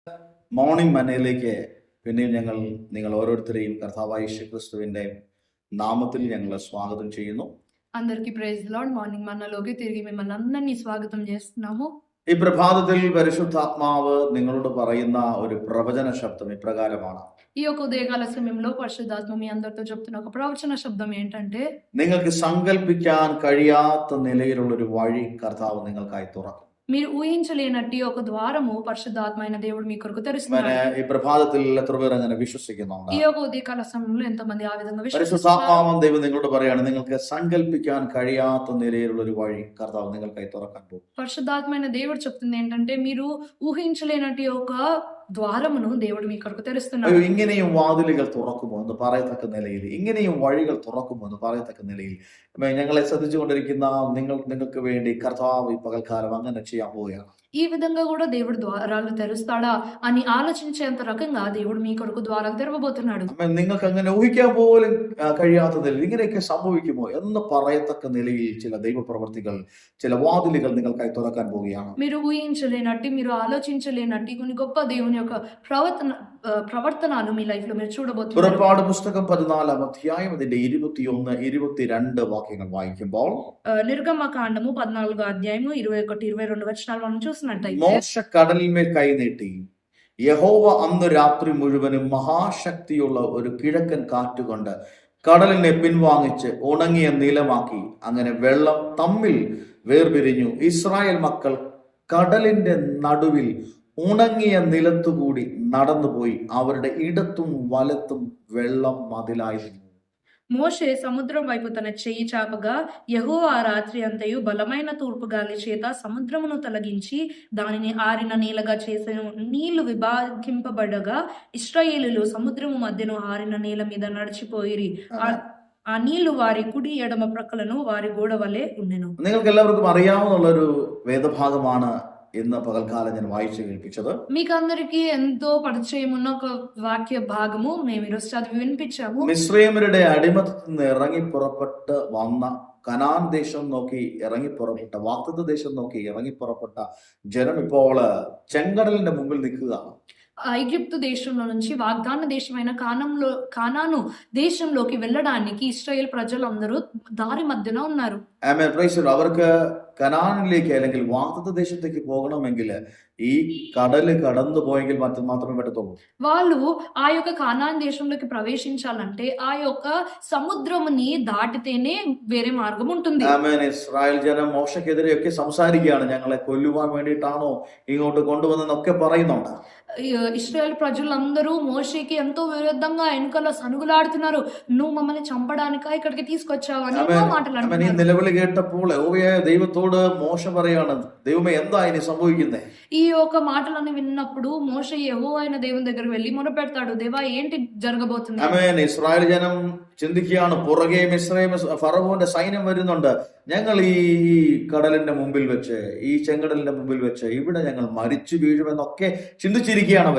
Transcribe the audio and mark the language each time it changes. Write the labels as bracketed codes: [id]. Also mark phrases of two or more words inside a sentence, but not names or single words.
[ml] മോർണിംഗ് മനയിലേക്ക് പിന്നെയും നിങ്ങൾ ഓരോരുത്തരെയും കർത്താവായ യേശുക്രിസ്തുവിന്റെ നാമത്തിൽ ഞങ്ങൾ സ്വാഗതം ചെയ്യുന്നു. [te] అందరికీ [en] Praise Lord. [te] మార్నింగ్ మనలోకి తిరిగి మిమ్మల్ని అందరినీ స్వాగతం చేస్తున్నాము. [ml] ഈ പ്രഭാതത്തിൽ പരിശുദ്ധാത്മാവ് നിങ്ങളോട് പറയുന്ന ഒരു പ്രവചന ശബ്ദം ഇപ്രകാരമാണ്. [te] ఈ యొక్క ఉదయకాల సమయంలో పరిశుద్ధాత్మ మీ అందరితో చెప్తున్న ఒక ప్రవచన శబ్దం ఏంటంటే, [ml] നിങ്ങൾക്ക് സങ്കല്പിക്കാൻ കഴിയാത്ത നിലയിലുള്ള ഒരു വഴി കർത്താവ് നിങ്ങൾക്കായി തുറക്കും. [te] మీరు ఊహించలేనట్టి ఒక ద్వారము పరిశుద్ధాత్మ అయిన దేవుడు మీ కొరకు తెరుస్తున్నాడు. [ml] ഈ പ്രഭാതത്തിൽ എത്ര പേർ അങ്ങനെ വിശ്വസിക്കുന്നുണ്ട്? [te] ఈ యొక్క ఉదయకాల సమయంలో ఎంతమంది ఆ విధంగా విశ్వసిస్తున్నారు? [ml] പരിശുദ്ധാത്മാവൻ ദൈവം നിങ്ങളോട് പറയാണ്, നിങ്ങൾക്ക് സങ്കല്പിക്കാൻ കഴിയാത്ത നിലയിലുള്ള ഒരു വഴി കർത്താവ് നിങ്ങൾക്കായി തുറക്കാൻ പോകും. [te] పరిశుద్ధాత్మ అయిన దేవుడు చెప్తుంది ఏంటంటే, మీరు ఊహించలేనట్టి ఒక ద్వారమును దేవుడు మీ కొరకు తెరుస్తున్నాడు. [ml] ഇങ്ങനെയും വാതിലുകൾ തുറക്കുമോ എന്ന് പറയത്തക്ക നിലയിൽ, ഇങ്ങനെയും വഴികൾ തുറക്കുമോ എന്ന് പറയത്തക്ക നിലയിൽ ഞങ്ങളെ ശ്രദ്ധിച്ചുകൊണ്ടിരിക്കുന്ന നിങ്ങൾക്ക് വേണ്ടി കർത്താവ് ഈ പകൽക്കാലം അങ്ങനെ ചെയ്യാൻ പോവുകയാണ്. [te] ఈ విధంగా కూడా దేవుడు ద్వారాలు తెరుస్తాడా అని ఆలోచించేంత రకంగా దేవుడు మీ కొరకు ద్వారాలు తెరవబోతున్నాడు. [ml] നിങ്ങൾക്ക് അങ്ങനെ ഊഹിക്കാൻ പോലും കഴിയാത്ത നിലയിൽ ഇങ്ങനെയൊക്കെ സംഭവിക്കുമോ എന്ന് പറയത്തക്ക നിലയിൽ ചില ദൈവപ്രവർത്തികൾ, ചില വാതിലുകൾ നിങ്ങൾക്കായി തുറക്കാൻ പോവുകയാണ്. [te] మీరు ఊహించలేనట్టి, మీరు ఆలోచించలేనట్టి కొన్ని గొప్ప దేవుని యొక్క ప్రవర్తనలు మీ లైఫ్ లో మీరు చూడబోతున్నారు. [ml] പുറപ്പാട് പുസ്തകം 14 അധ്യായം അതിന്റെ 21, 22 വാക്യങ്ങൾ വായിക്കുമ്പോൾ, [te] నిర్గమకాండము 14 అధ్యాయము 21, 22 వచనాలు మనం చూసినట్టయితే, [ml] മോശ കടലിന്മേൽ കൈനീട്ടി യഹോവ അന്ന് രാത്രി മുഴുവനും മഹാശക്തിയുള്ള ഒരു കിഴക്കൻ കാറ്റുകൊണ്ട് കടലിനെ പിൻവാങ്ങിച്ച് ഉണങ്ങിയ നിലമാക്കി. അങ്ങനെ വെള്ളം തമ്മിൽ വേർപിരിഞ്ഞു. ഇസ്രായേൽ മക്കൾ കടലിന്റെ നടുവിൽ ഉണങ്ങിയ നിലത്തുകൂടി നടന്നുപോയി. അവരുടെ ഇടത്തും വലത്തും വെള്ളം മതിലായിരുന്നു. [te] మోషే సముద్రం వైపు తన చెయ్యి చాపగా, యెహోవా ఆ రాత్రి అంతయు బలమైన తూర్పు గాలి చేత సముద్రమును తొలగించి దానిని ఆరిన నీలగా చేసెను. నీళ్లు విభాగింపబడగా ఇశ్రాయేలీయులు సముద్రము మధ్యను ఆరిన నీల మీద నడిచిపోయిరి. ఆ నీళ్లు వారి కుడి ఎడమ ప్రక్కలను వారి గోడ వలె ఉండెను. [ml] നിങ്ങൾക്ക് എല്ലാവർക്കും അറിയാവുന്നൊരു വേദഭാഗമാണ് ഇന്ന് പകൽക്കാലം ഞാൻ വായിച്ചു കേൾപ്പിച്ചത്. [te] మీకు అందరికీ ఎంతో పరిచయం ఉన్న ఒక వాక్య భాగము మేము ఈరోజు చదివి వినిపించాము. [ml] മിസ്രയീമ്യരുടെ അടിമത്തത്തിൽ നിന്ന് ഇറങ്ങി പുറപ്പെട്ട് വന്ന കനാൻ ദേശം നോക്കി ഇറങ്ങി പുറപ്പെട്ട, വാഗ്ദത്ത ദേശം നോക്കി ഇറങ്ങി പുറപ്പെട്ട ജനം ഇപ്പോൾ ചെങ്കടലിന്റെ മുമ്പിൽ നിൽക്കുകയാണ്. [te] ఐగుప్తు దేశంలో నుంచి వాగ్దాన దేశమైన కానాను దేశంలోకి వెళ్ళడానికి ఇశ్రాయేల్ ప్రజలందరూ దారి మధ్యన ఉన్నారు. [ml] അവർക്ക് കനാനിലേക്ക് അല്ലെങ്കിൽ വാഗ്ദത്ത ദേശത്തേക്ക് പോകണമെങ്കിൽ ഈ കടല് കടന്നു പോയെങ്കിൽ മാത്രമേ പറ്റത്തുള്ളൂ. [te] వాళ్ళు ఆ యొక్క కానాన్ దేశంలోకి ప్రవేశించాలంటే ఆ యొక్క సముద్రముని దాటితేనే వేరే మార్గం ఉంటుంది. [ml] ഇസ്രായേൽ ജനം മോശക്കെതിരെയൊക്കെ സംസാരിക്കുകയാണ്, ഞങ്ങളെ കൊല്ലുവാൻ വേണ്ടിയിട്ടാണോ ഇങ്ങോട്ട് കൊണ്ടുവന്നെന്നൊക്കെ പറയുന്നുണ്ട്. [te] ఇశ్రాయేల్ ప్రజలందరూ మోషేకి ఎంతో విరుద్ధంగా వెనుకల సనుగులాడుతున్నారు. నువ్వు మమ్మల్ని చంపడానికా ఇక్కడికి తీసుకొచ్చావు అని మాట్లాడుతున్నారు. [ml] ഈ നിലവിളി കേട്ടപ്പോൾ യഹോവയായ ദൈവത്തോട് മോശ പറയാണ്, ദൈവമേ എന്താ ഇനി സംഭവിക്കുന്നത്? [te] ఈ యొక్క మాటలను విన్నప్పుడు మోషే యెహోవా అయిన దేవుని దగ్గరికి వెళ్ళి మొరపెడతాడు, దేవా ఏంటి జరగబోతుంది? [ml] ഇസ്രായേൽ ജനം ചിന്തിക്കുകയാണ്, പുറകെ മിസ്രയീം ഫറവോന്റെ സൈന്യം വരുന്നുണ്ട്, ഞങ്ങൾ ഈ കടലിന്റെ മുമ്പിൽ വെച്ച്, ഈ ചെങ്കടലിന്റെ മുമ്പിൽ വെച്ച് ഇവിടെ ഞങ്ങൾ മരിച്ചു വീഴുമെന്നൊക്കെ ചിന്തിച്ചിരിക്കുകയാണ് അവര്.